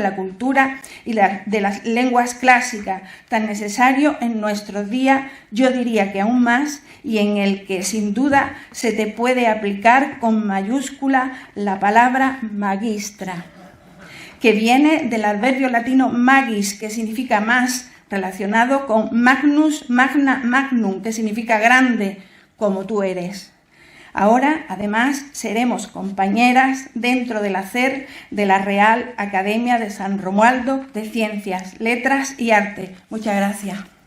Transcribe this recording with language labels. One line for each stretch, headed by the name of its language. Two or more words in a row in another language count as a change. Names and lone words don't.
Spanish: la cultura y de las lenguas clásicas, tan necesario en nuestros días, yo diría que aún más, y en el que sin duda se te puede aplicar con mayúscula la palabra magistra, que viene del adverbio latino magis, que significa más, relacionado con
Latin: magnus, magna, magnum,
Spanish: que significa grande, como tú eres. Ahora, además, seremos compañeras dentro del hacer de la Real Academia de San Romualdo de Ciencias, Letras y Arte. Muchas gracias.